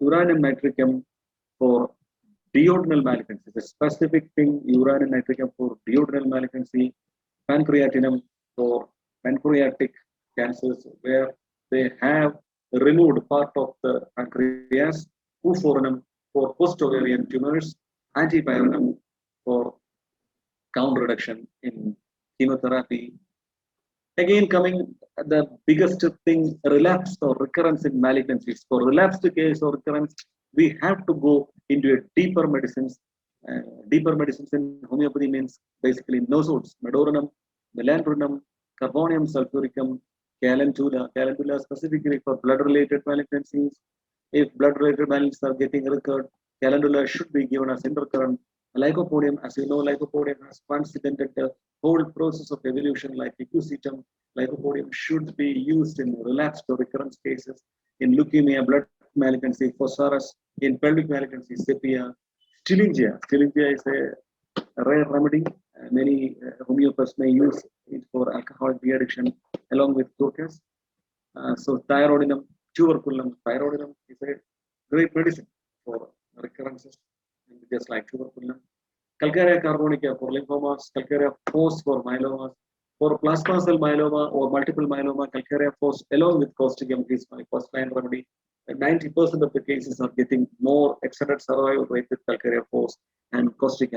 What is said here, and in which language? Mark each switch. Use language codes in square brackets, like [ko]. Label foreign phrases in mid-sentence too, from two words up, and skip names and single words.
[en] Uranium nitricum for Duodenal malignancy, the specific thing, urine and nitricum for duodenal malignancy, pancreatinum for pancreatic cancers where they have removed part of the pancreas, uforinum for post-ovarian tumors, antipyrinum for count reduction in chemotherapy. Again, coming the biggest thing, relapse or recurrence in malignancies. For relapsed case or recurrence, we have to go into a deeper medicines. Deeper medicines in homeopathy means basically nosodes, medorinum, melandrinum, carbonium sulfuricum, calendula specifically for blood-related malignancies. If blood-related malignancies are getting recurred, calendula should be given as intercurrent. Lycopodium, as you know, lycopodium has transcendented the whole process of evolution like equisetum. Lycopodium should be used in relapsed or recurrence cases, in leukemia, blood malignancy, phosphorus, in pelvic malignancy, sepia, Stillingia. Stillingia is a rare remedy. Many homeopaths may use it for alcoholic de-addiction along with cocaine. So thyroidinum, tuberculum, thyroidinum is a great medicine for recurrences, just like tuberculum. Calcarea carbonica for lymphomas, Calcarea fos for myelomas. For plasma cell myeloma or multiple myeloma, Calcarea fos along with causticum is my first line remedy. And 90% of the cases are getting more extended survival rate with Calcarea fos and causticum.